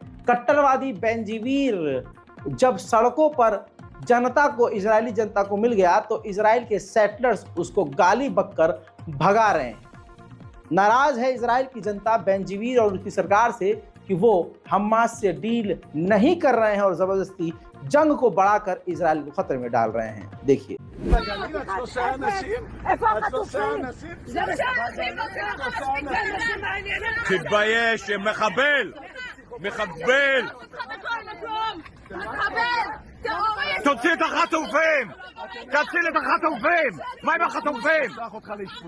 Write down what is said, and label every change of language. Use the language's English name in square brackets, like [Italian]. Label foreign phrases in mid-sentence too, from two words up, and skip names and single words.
[Hindi] कट्टरवादी बेंजीवीर जब सड़कों पर जनता को, इजरायली जनता को मिल गया तो इजराइल के सेटलर्स उसको गाली बककर भगा रहे हैं। नाराज है इजराइल की जनता बेंजीवीर और उसकी सरकार से कि वो हमास से डील नहीं कर रहे हैं और जबरदस्ती जंग को बढ़ाकर इजराइल को खतरे में डाल रहे हैं। देखिए, [Hebrew] תתבייש, מחבל! מחבל! תוציא את החטופים! תציל את החטופים! מה עם החטופים? שלח אותך לאשפוז.